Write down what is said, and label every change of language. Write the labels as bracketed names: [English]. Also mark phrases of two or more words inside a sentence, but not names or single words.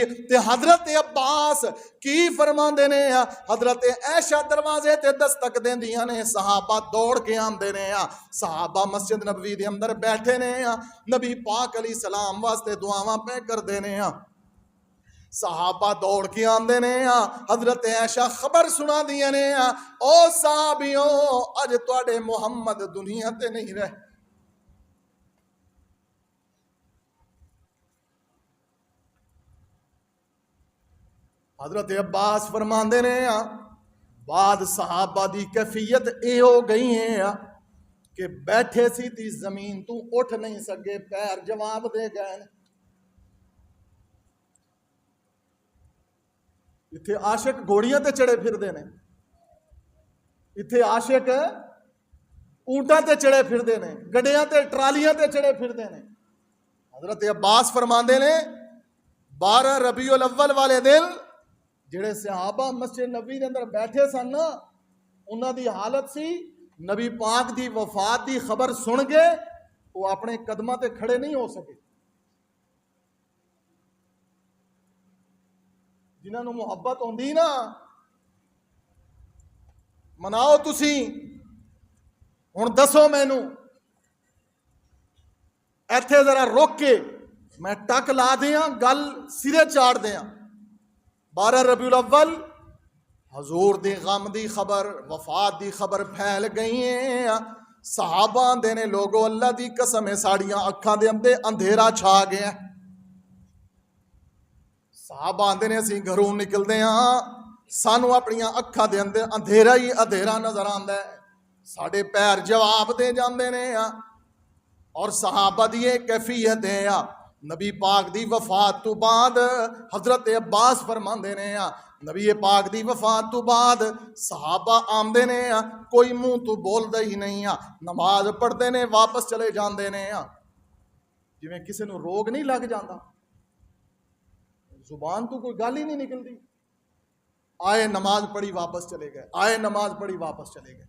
[Punjabi] تے حضرت عباس کی فرماندے نے، حضرت عائشہ دروازے تے دستک دیندیاں نے، صحابہ دوڑ کے آندے نے، صحابہ مسجد نبوی دے اندر بیٹھے نے، نبی پاک علیہ السلام واسطے دعاواں پہ کر دینے، صحابہ دوڑ کے آندے نے، حضرت عائشہ خبر سنا دیا نے، او صحابیوں اج تواڈے محمد دنیا تے نہیں رہے۔ حضرت عباس فرماندے نے بعد صحابہ دی کیفیت اے ہو گئی ہے کہ بیٹھے سی تی زمین تو اٹھ نہیں سکے، پیر جواب دے گئے۔ اتھے عاشق گھوڑیاں تے چڑھے پھر دے نے، اتھے عاشق اونٹاں تے چڑھے پھر دے نے، گڈیاں تے ٹرالیاں تے چڑھے پھر دے نے۔ حضرت عباس فرماندے نے 12 ربیع الاول والے دن جڑے صحابہ مسجد نبی دے اندر بیٹھے سن نا، انہاں دی حالت سی نبی پاک دی وفات دی خبر سن گئے، وہ اپنے قدماں تے کھڑے نہیں ہو سکے۔ جنہاں نو محبت ہوندی نا، مناؤ تسی، ہن دسو مینوں ایتھے ذرا روک کے میں ٹک لا دیاں، گل سرے چاڑ دیاں۔ 12 ربیع الاول حضور دی غم دی خبر، وفات دی خبر پھیل گئی ہیں، صحابہ آندے نے لوگو اللہ دی قسم ہے ساڑیاں اکھاں دے اندر اندھیرا چھا گیا۔ صحابہ آندے نے اسی گھروں نکل دے ہاں، سانو اپنیاں اکھاں دے اندر اندھیرا ہی اندھیرا نظر آندا ہے، ساڑے پیر جواب دے جاندے نے، اور صحابہ دی کیفیت ہے۔ نبی پاک دی وفات تو بعد حضرت عباس فرماندے نے، نبی پاک دی وفات تو بعد صحابہ آمدے نے، کوئی منہ تو بول دے ہی نہیں، نماز پڑھتے نے واپس چلے جاندے نے، جویں کسی نو روگ نہیں لگ جاندہ، زبان تو کوئی گل ہی نہیں نکلتی، آئے نماز پڑھی واپس چلے گئے، آئے نماز پڑھی واپس چلے گئے۔